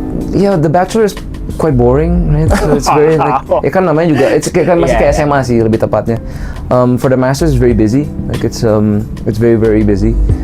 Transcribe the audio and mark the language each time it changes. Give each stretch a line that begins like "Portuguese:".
English: Yeah, the Bachelor is quite boring, right? So it's very like,
Indonesian: ya kan namanya juga, masih kayak SMA sih lebih tepatnya.
English: For the Master it's very busy, like it's very very busy.